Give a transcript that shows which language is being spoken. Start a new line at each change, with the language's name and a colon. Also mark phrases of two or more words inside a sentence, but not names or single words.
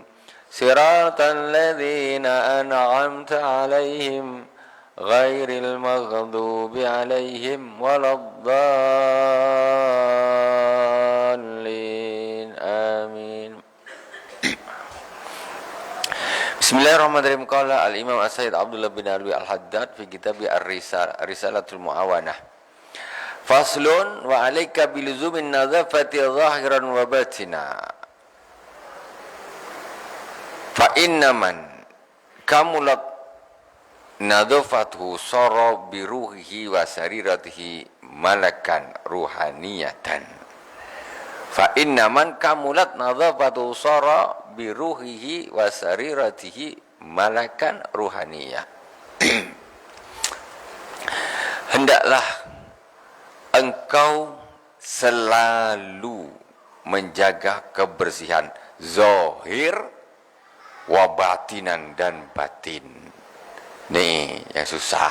Arabic: صراط الذين أنعمت عليهم غير المغضوب عليهم ولا الضالين. Amin. Bismillahirrahmanirrahim. قال الإمام السيد عبد الله بن علوي الحداد في كتاب رسالة المعاونة. فصل وعليك بلزوم النظافة ظاهرا وباطنا. فإنما كملت نظافته صار بروحه وسريرته ملكا روحانيا. فإنما كملت نظافته صار بروحه وسريرته ملكا روحانية.
Indonesian: Hendaklah engkau selalu menjaga kebersihan
Arabic: ظاهر وباطنا
Indonesian: dan batin. Nih yang susah.